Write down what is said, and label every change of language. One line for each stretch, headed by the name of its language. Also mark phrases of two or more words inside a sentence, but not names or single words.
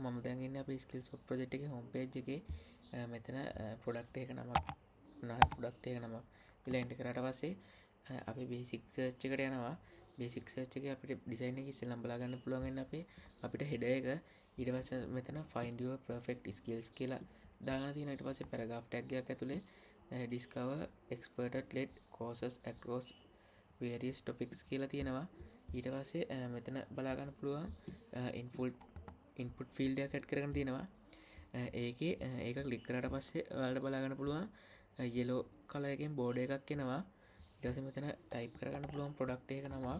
Sinhala: මම දැන් ඉන්නේ අපේ ස්කිල්ස්ොප් ප්‍රොජෙක්ට් එකේ
English: home page
Sinhala: එකේ. මෙතන ප්‍රොඩක්ට් එක නමක් ප්‍රොඩක්ට් එක නමක් කියලා එන්ටර් කරාට පස්සේ අපි
English: basic search
Sinhala: එකට යනවා. බේසික් සර්ච් එකේ අපිට ඩිසයින් එක ඉස්සෙල්ලාම බලා ගන්න පුළුවන් වෙන්නේ අපිට හෙඩර් එක. ඊට පස්සේ මෙතන
English: find your perfect skills
Sinhala: කියලා දාගෙන තියෙනවා. ඊට පස්සේ
English: paragraph tag
Sinhala: එකක් ඇතුලේ
English: discover experted led courses across various topics
Sinhala: කියලා තියෙනවා. ඊට පස්සේ මෙතන බලා ගන්න පුළුවන්
English: input field
Sinhala: එකක් ඇඩ් කරගෙන තියෙනවා. ඒකේ ඒක ක්ලික් කරාට පස්සේ ඔයාලට බලා ගන්න පුළුවන්
English: yellow color
Sinhala: එකෙන් border එකක් එනවා. ඊට පස්සේ මෙතන type කරගන්න පුළුවන් product එක නමක්.